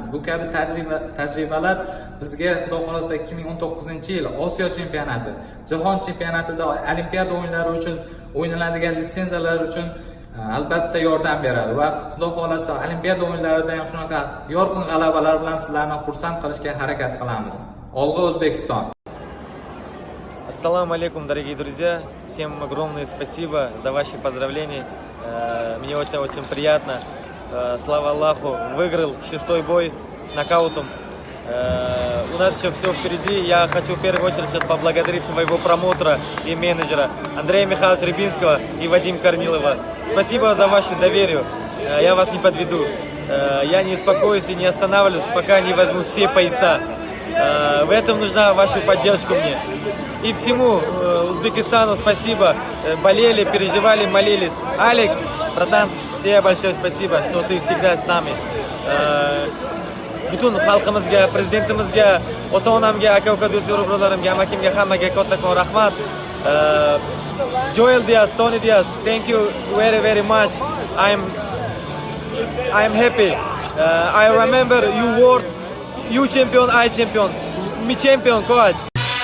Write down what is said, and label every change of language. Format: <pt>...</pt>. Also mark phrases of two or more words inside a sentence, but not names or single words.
<uz>Bu kabi tajribalar bizga xudo xolasa 2019-yil Osiyo chempionati, Jahon chempionatida, Olimpiada o'yinlari uchun o'ynaladigan litsenziyalar uchun albatta yordam beradi va xudo xolasa Olimpiada o'yinlarida ham shunaqa yorqin g'alabalar bilan sizlarni xursand qilishga harakat qilamiz. Olg'a O'zbekiston!</uz> <ar>السلام عليكم,</ar> <ru>дорогие друзья. Всем огромное спасибо за ваши поздравления. Мне очень приятно. Слава Аллаху, выиграл 6-й бой с нокаутом. У нас еще все впереди. Я хочу в первую очередь сейчас поблагодарить своего промоутера и менеджера Андрея Михайловича Рябинского и Вадима Корнилова. Спасибо за ваше доверие. Я вас не подведу. Я не успокоюсь и не останавливаюсь, пока не возьму все пояса. В этом нужна ваша поддержка мне. И всему Узбекистану спасибо. Болели, переживали, молились. Алик, братан, тебе большое спасибо, что ты всегда с нами.</ru> <uz>Butun xalqimizga, prezidentimizga, ota-onamga, aka-uka do'st birodarlarimga, amakimga, hammaga kattakon rahmat.</uz> <en>Joel Diaz, Tony Diaz, thank you very much. I'm happy. I remember you were you champion, I champion. Me champion, coach.</en>